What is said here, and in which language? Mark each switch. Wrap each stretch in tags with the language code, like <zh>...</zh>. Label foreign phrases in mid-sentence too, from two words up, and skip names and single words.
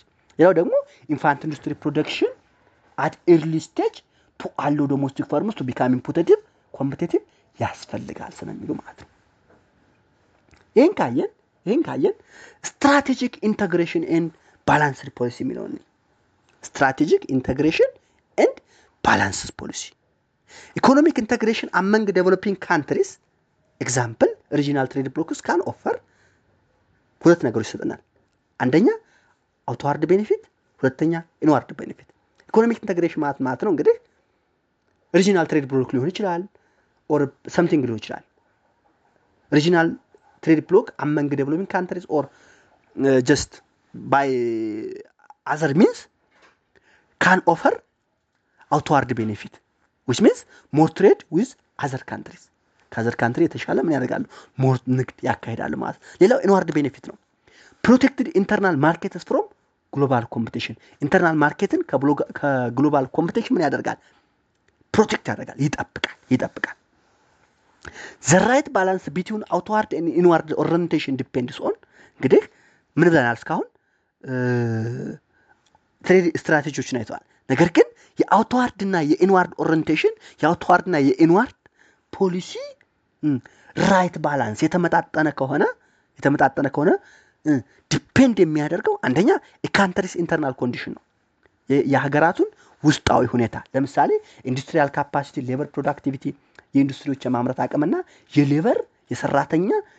<am>ሌላው ደግሞ</am> <en>infant industry production at early stage to allow domestic farmers to become competitive</en> <am>ያስፈልጋል ስለሚሉ ማለት ነው። ይሄን ካየን</am> <en>ስትራቴጂክ integration and balanced policy የሚለውን strategic integration and balanced policy economic integration among developing countries example regional trade blocks can offer</en> <am>ሁለት ነገሮች ይሰጠናል። አንደኛ</am> <en>outward benefit፣ ሁለተኛ inward benefit. economic integration</en> <am>ማለት ነው እንግዲህ</am> <en>regional trade block</en> <am>ሊሆን ይችላል</am> <en>or something</en> <am>ሊሆን ይችላል።</am> <en>regional trade block among developing countries or just by other means can offer outward benefit which means more trade with other countries. other country</en> <am>የተሻለ ምን ያደርጋሉ? ሞር ንግድ ያካሂዳሉ ማለት። ሌላው</am> <en>inward benefit</en> <am>ነው።</am> <en>protected internal markets from global competition. internal market global competition</en> <am>ምን ያደርጋል? ፕሮቴክት ያደርጋል፣ ይጠብቃል።</am> <en>The right balance between outward and inward orientation depends on</en> <am>እንግዲህ ምን ብለናል እስካሁን ትሬድ ስትራቴጂዎችን አይተዋል። ነገር ግን የአውትዋርድ እና የኢንዋርድ ኦሪየንቴሽን የአውትዋርድ እና የኢንዋርድ ፖሊሲ</am> <en>right balance</en> <am>የተመጣጠነ ከሆነ ዲፔንድ የሚያደርገው አንደኛ የካንትሪስ</am> <en>internal condition</en> <am>ነው፣ የሀገራቱን ውስጣዊ ሁኔታ። ለምሳሌ</am> <en>industrial capacity፣ labour productivity፣</en> <am>የኢንዱስትሪዎች የማምረት አቅምና የሌበር የሰራተኛ</am>